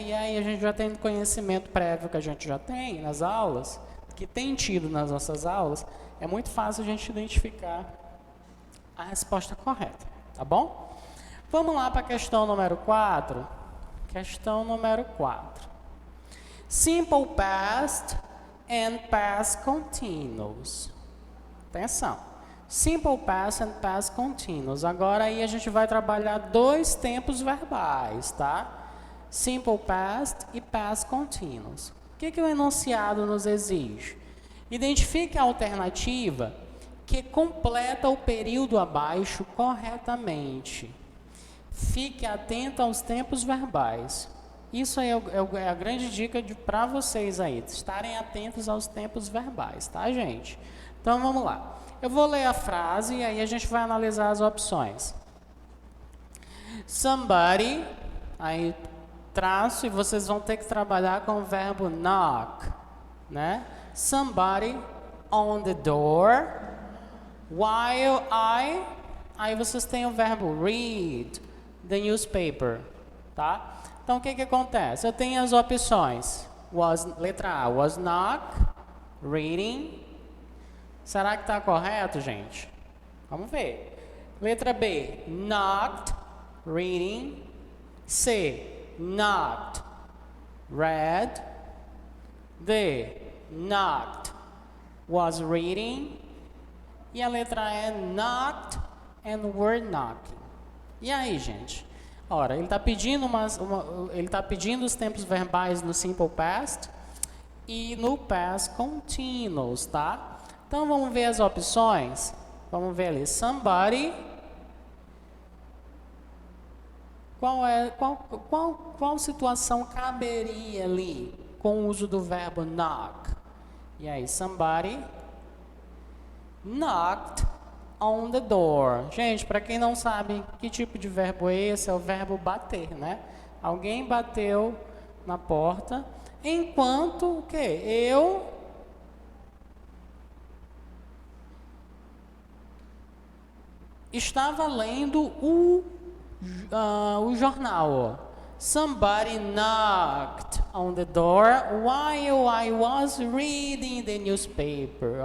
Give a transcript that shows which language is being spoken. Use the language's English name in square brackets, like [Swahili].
[Portuguese] E aí a gente já tem conhecimento prévio que a gente já tem nas aulas, que tem tido nas nossas aulas, é muito fácil a gente identificar a resposta correta, tá bom? Vamos lá para a questão número 4. Questão número 4. [English] Simple past and past continuous. [Portuguese] Atenção. [English] Simple past and past continuous. [Portuguese] Agora aí a gente vai trabalhar 2 tempos verbais, tá? [English] Simple past e past continuous. [Portuguese] O que o enunciado nos exige? Identifique a alternativa que completa o período abaixo corretamente. Fique atento aos tempos verbais. Isso aí é a grande dica para vocês aí, estarem atentos aos tempos verbais, tá, gente? Então, vamos lá. Eu vou ler a frase e aí a gente vai analisar as opções. [English] Somebody, [Portuguese] aí traço, e vocês vão ter que trabalhar com o verbo knock, né? [English] Somebody on the door, while [Portuguese] aí vocês têm o verbo [English] read the newspaper, [Portuguese] tá? [English] Então, o que acontece? Eu tenho as opções. [Portuguese] Letra A, [English] was knock, reading. [Portuguese] Será que está correto, gente? Vamos ver. Letra B, [English] knocked, reading. C, knocked, read. D, knocked, was reading. [Portuguese] E a letra E, [English] knocked and were knocking. [Portuguese] E aí, gente? Ora, ele está pedindo, ele tá pedindo os tempos verbais no simple past e no past continuous, tá? Então, vamos ver as opções. Vamos ver ali, somebody. Qual situação caberia ali com o uso do verbo knock? E aí, [English] somebody knocked on the door. [Portuguese] Gente, para quem não sabe que tipo de verbo é esse, é o verbo bater, né? Alguém bateu na porta, enquanto o quê? Eu estava lendo o jornal. Ó. [English] Somebody knocked on the door while I was reading the newspaper.